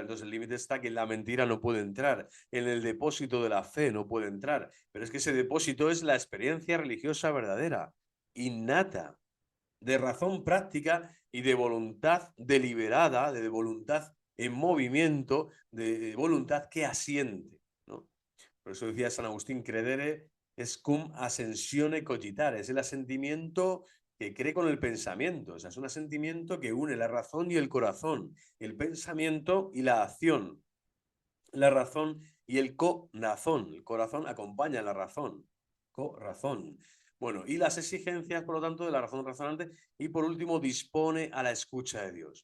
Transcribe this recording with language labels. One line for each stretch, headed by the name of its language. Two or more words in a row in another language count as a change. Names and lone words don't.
Spanish: Entonces el límite está que en la mentira no puede entrar. En el depósito de la fe no puede entrar. Pero es que ese depósito es la experiencia religiosa verdadera, innata, de razón práctica y de voluntad deliberada, de voluntad en movimiento, de voluntad que asiente, ¿no? Por eso decía San Agustín,
Latin: credere es cum ascensione cogitare,
Spanish: es el asentimiento que cree con el pensamiento, o sea, es un asentimiento que une la razón y el corazón, el pensamiento y la acción, la razón y el corazón. El corazón acompaña a la razón. Corazón. Bueno, y las exigencias, por lo tanto, de la razón razonante. Y por último, dispone a la escucha de Dios.